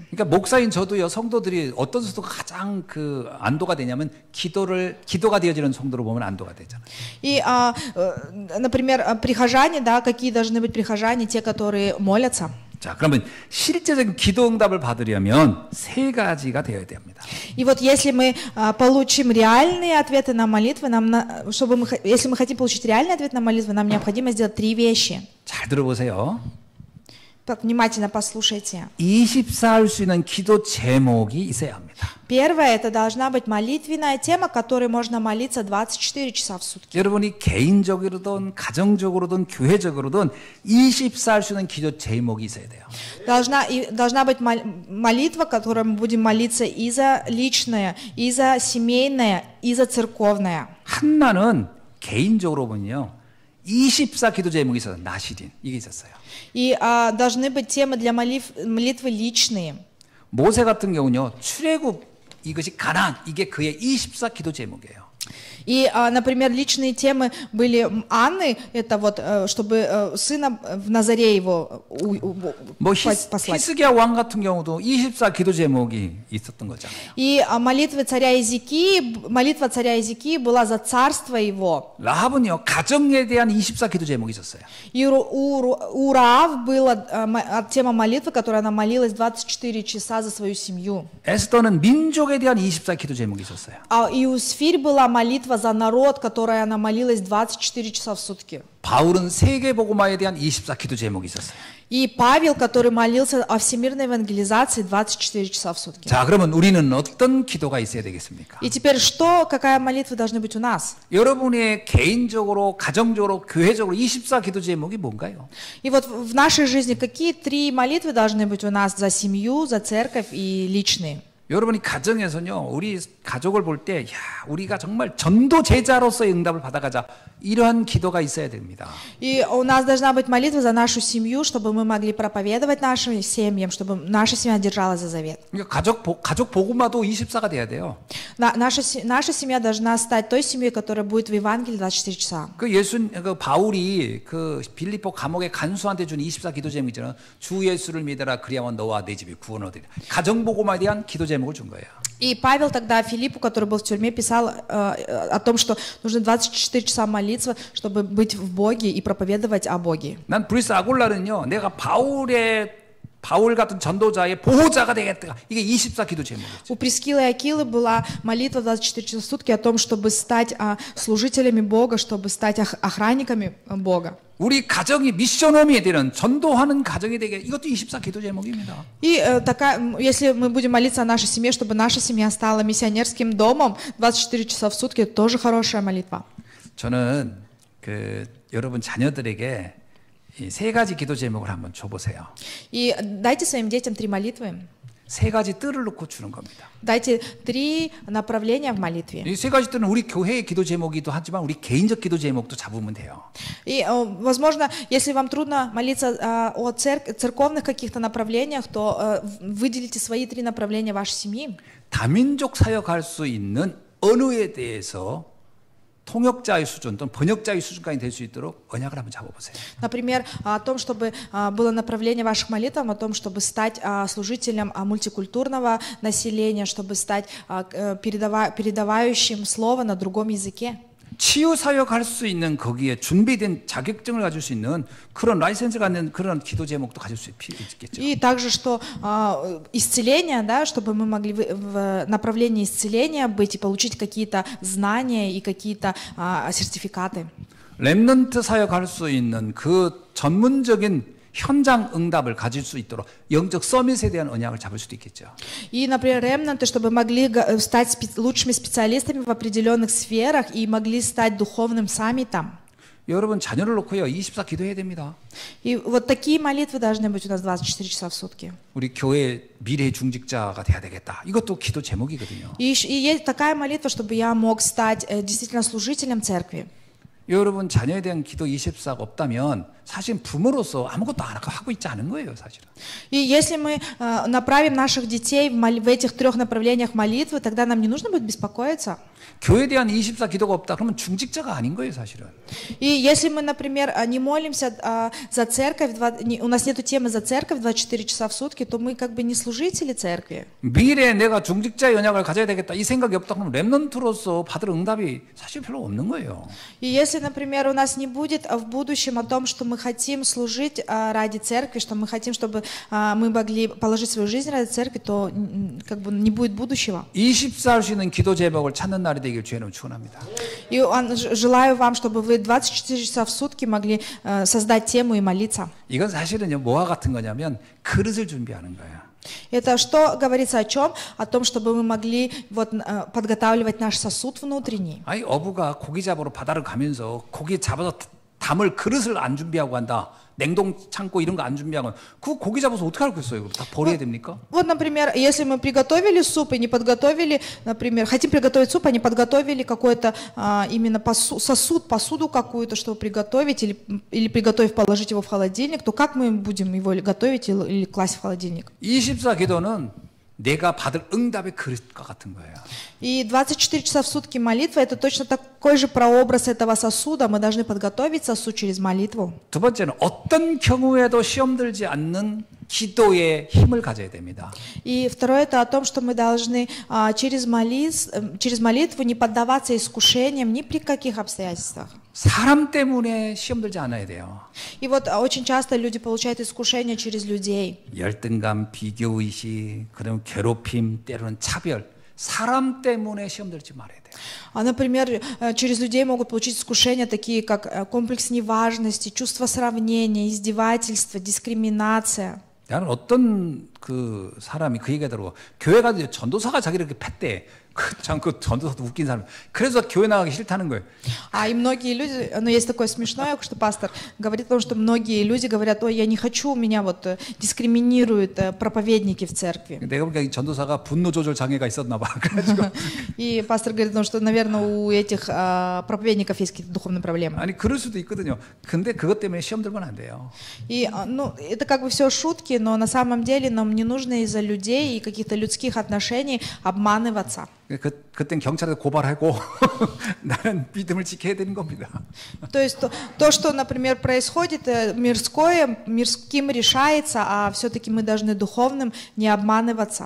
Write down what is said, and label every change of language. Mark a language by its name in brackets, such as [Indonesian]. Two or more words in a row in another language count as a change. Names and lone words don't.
[Korean] 그러니까 목사인 저도요, 성도들이 어떤 성도가 가장 그 안도가 되냐면 기도가 되어지는 성도로 보면 안도가 되잖아요. [Russian] И, например, прихожане, да, какие должны быть прихожане, те, которые молятся. [Korean] 자, 그러면 실제적인 기도 응답을 받으려면 세 가지가 되어야 됩니다. [Russian] И вот если мы получим реальные ответы на молитвы, если мы хотим получить реальный ответ на молитвы, нам необходимо сделать 3 вещи. [Korean] 잘 들어보세요. [Russian] Так, внимательно послушайте. [Korean] 24할 수 있는 기도 제목이 있어야 합니다. [Russian] Первое, это должна быть молитвенная тема, которой можно молиться 24 часа в сутки. [Korean] 여러분이 개인적으로든 가정적으로든 교회적으로든 24할 수 있는 기도 제목이 있어야 돼요. [Russian] Должна быть молитва, которой мы будем молиться и за личное, и за семейное, и за церковное. [Korean] 한나는 개인적으로 보면요, 24 기도 제목이 있어요. 나시린 이게 있었어요. [Russian] И должны быть темы для молитвы личные. [Korean] 모세 같은 경우는요, 출애굽 이것이 가나안 이게 그의 24 기도 제목이에요. [Russian] И, например, личные темы были Анны, это вот, чтобы сына в Назаре его послать. [Korean] 히스기야 왕 같은 경우도 24 기도 제목이 있었던 거잖아요. [Russian] И молитва царя Иезекии была за царство его. [Korean] 라합은요, 가정에 대한 24 기도 제목이 있었어요. [Russian] И у Раав была тема молитвы, которой она молилась 24 часа за свою семью. [Korean] 에스더는 민족에 대한 24 기도 제목이 있었어요. [Russian] И у Сфирь была молитва за народ, которой она молилась 24 часа в сутки. [Korean] 바울은 세계복음화에 대한 24 기도 제목이 있었어요. [Russian] И Павел, который молился о всемирной евангелизации 24 часа в сутки. [Korean] 자, 그러면 우리는 어떤 기도가 있어야 되겠습니까? [Russian] И теперь какая молитва должна быть у нас? [Korean] 여러분의 개인적으로, 가정적으로, 교회적으로 24 기도 제목이 뭔가요? [Russian] И вот в нашей жизни какие 3 молитвы должны быть у нас за семью, за церковь и личные? [Korean] 여러분이 가정에서는요, 우리 가족을 볼 때, 야, 우리가 정말 전도 제자로서의 응답을 받아가자. 이러한 기도가 있어야 됩니다. [Russian] И у нас должна быть молитва за нашу семью, чтобы мы могли проповедовать нашим семьям, чтобы наша семья держалась за завет. [Korean] 그러니까 가족 복음화도 24가 돼야 돼요. [Russian] Наша семья должна стать той семьей, которая будет в Евангелии 24 часа. [Korean] 그 바울이 그 빌립보 감옥의 간수한테 준 24 기도 제목 있잖아요. 주 예수를 믿어라, 그리하면 너와 내 집이 구원 얻으리라. 가정 복음화에 대한 기도 제목을 준 거예요. [Russian] И Павел тогда Филиппу, который был в тюрьме, писал о том, что нужно 24 часа молиться, чтобы быть в Боге и проповедовать о Боге. [Korean] 난 브리스 아굴라는요, 내가 바울 같은 전도자의 보호자가 되겠다. 이게 24 기도 제목이죠. [Russian] У Прискилы и Акилы была молитва 24 часа в сутки о том, чтобы стать служителями Бога, чтобы стать охранниками Бога. [Korean] 우리 가정이 미션홈이 되는 전도하는 가정이 되게 이것도 24 기도 제목입니다. [Russian] И если мы будем молиться о нашей семье, чтобы наша семья стала миссионерским домом 24 часа в сутки, это тоже хорошая молитва. [Korean] 저는 여러분 자녀들에게 이 3가지 기도 제목을 한번 줘보세요. [Russian] И дайте своим детям 3 молитвы. [Korean] 세 가지 뜰을 놓고 주는 겁니다. [Russian] Дайте 3 направления в молитве. [Korean] 이 세 가지 뜰은 우리 교회의 기도 제목이기도 하지만 우리 개인적 기도 제목도 잡으면 돼요. [Russian] И, возможно, если вам трудно молиться о церковных каких-то направлениях, то выделите свои 3 направления вашей семьи. [Korean] 다민족 사역할 수 있는 언어에 대해서 통역자의 수준 또는 번역자의 수준까지 될 수 있도록 언약을 한번 잡아보세요. [Russian] Например, о том, чтобы было направление ваших молитв, о том, чтобы стать служителем мультикультурного населения, чтобы стать передавающим слово на другом языке. [Korean] 치유 사역할 수 있는 거기에 준비된 자격증을 가질 수 있는 그런 라이센스 갖는 그런 기도 제목도 가질 수 있겠죠. [Russian] И также, что исцеление, да, чтобы мы могли в направлении исцеления быть и получить какие-то знания и какие-то сертификаты. [Korean] 렘넌트 사역할 수 있는 그 전문적인 현장 응답을 가질 수 있도록 영적 서밋에 대한 언약을 잡을 수도 있겠죠. [Russian] И, например, ремнанты, чтобы могли стать лучшими специалистами в определенных сферах и могли стать духовным саммитом. [Korean] 여러분 자녀를 놓고요 24 기도해야 됩니다. [Russian] И вот такие молитвы должны быть у нас 24 часа в сутки. [Korean] 우리 교회 미래 중직자가 돼야 되겠다. 이것도 기도 제목이거든요. [Russian] И есть такая молитва, чтобы я мог стать действительно служителем церкви. [Korean] 여러분 자녀에 대한 기도 24가 없다면 사실 부모로서 아무것도 안 하고 있지 않은 거예요, 사실은. [Russian] И если мы направим наших детей в этих 3 направлениях молитвы, тогда нам не нужно будет беспокоиться. [Korean] 교회에 대한 24 기도가 없다. 그러면 중직자가 아닌 거예요, 사실은. [Russian] И если мы, например, не молимся за церковь, у нас нету темы за церковь 24 часа в сутки, то мы как бы не служители церкви. [Korean] 미래에 내가 중직자의 언약을 가져야 되겠다. 이 생각이 없다. 그러면 렘넌트로서 받을 응답이 사실 별로 없는 거예요. [Russian] И если, например, у нас не будет в будущем о том, что мы хотим служить ради церкви, что мы хотим, чтобы мы могли положить свою жизнь ради церкви, то как бы не будет будущего. [Korean] 24 할 수 있는 기도 제목을 찾는 날이 되길 주의는 축원합니다. [Russian] И желаю вам, чтобы вы 24 часа в сутки могли создать тему и молиться. [Korean] 이건 사실은요 뭐와 같은 거냐면 그릇을 준비하는 거예요. [Russian] Это что говорится о чем? О том, чтобы мы могли вот, подготавливать наш сосуд внутренний. [Korean] 아니 어부가 고기 잡으러 바다를 가면서 고기 잡아서 담을 그릇을 안 준비하고 간다. 냉동 창고 이런 거 안 준비하고 그 고기 잡아서 어떻게 하겠어요? 그럼 다 버려야 됩니까? [Russian] Вот, например, если мы приготовили суп и не подготовили, например, хотим приготовить суп, а не подготовили какой-то именно посуду какую-то, чтобы приготовить, или приготовив, положить его в холодильник, то как мы будем его готовить или класть в холодильник? [Korean] 24 기도는 내가 받을 응답의 그릇과 같은 거예요. [Russian] И 24 часа в сутки молитва — это точно такой же прообраз этого сосуда. Мы должны подготовить сосуд через молитву. [Korean] 두 번째는 어떤 경우에도 시험 들지 않는 기도의 힘을 가져야 됩니다. [Russian] И второе — это о том, что мы должны через молитву не поддаваться искушениям ни при каких обстоятельствах. [Korean] 사람 때문에 시험 들지 않아야 돼요. [Russian] И вот очень часто люди получают искушения через людей. [Korean] 열등감, 비교의식, 그다음 괴롭힘, 때로는 차별. 사람 때문에 시험 들지 말아야 돼요. [Russian] Например, через людей могут получить искушения, такие как комплекс неважности, чувство сравнения, издевательство, дискриминация. [Korean] 나는 어떤 그 사람이 그 얘기하더라고. 교회 가서 전도사가 자기를 이렇게 팼대. 참 그 전도사도 웃긴 사람. 그래서 교회 나가기 싫다는 거예요. [Russian] И многие люди, ну есть такое смешное, что пастор говорит о том, что многие люди говорят: ой, я не хочу, меня вот дискриминируют проповедники в церкви. [Korean] 내가 보니까 이 전도사가 분노 조절 장애가 있었나 봐. 그래가지고. [Russian] И пастор говорит, ну, что, наверное, у этих проповедников есть какие-то духовные проблемы. [Korean] 아니 그럴 수도 있거든요. 근데 그것 때문에 시험 들면 안 돼요. [Russian] И, ну, это как бы все шутки, но на самом деле нам не нужно из-за людей и каких-то людских отношений обманываться. [Korean] 그땐 경찰에 고발하고 나는 믿음을 지켜야 되는 겁니다. [Russian] То есть то, что, например, происходит, мирским решается, а все-таки мы должны духовным не обманываться.